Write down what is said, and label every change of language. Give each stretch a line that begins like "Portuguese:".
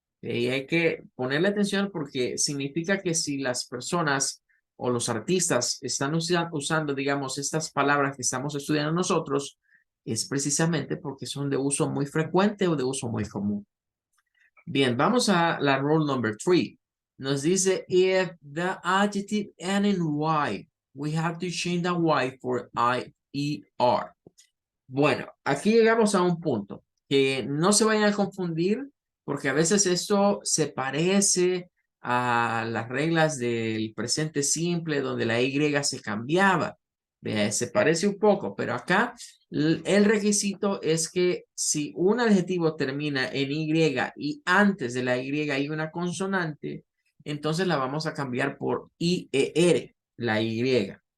Spanish: Y hay que ponerle atención porque significa que si las personas o los artistas están usando, digamos, estas palabras que estamos estudiando nosotros, es precisamente porque son de uso muy frecuente o de uso muy común. Bien, vamos a la
English: rule number 3.
Spanish: Nos dice,
English: if the adjective ends in Y, we have to change the Y for I-E-R.
Spanish: Bueno, aquí llegamos a un punto que no se vayan a confundir porque a veces esto se parece a las reglas del presente simple donde la Y se cambiaba. Se parece un poco, pero acá el requisito es que si un adjetivo termina en Y y antes de la Y hay una consonante, entonces la vamos a cambiar por IER, la Y.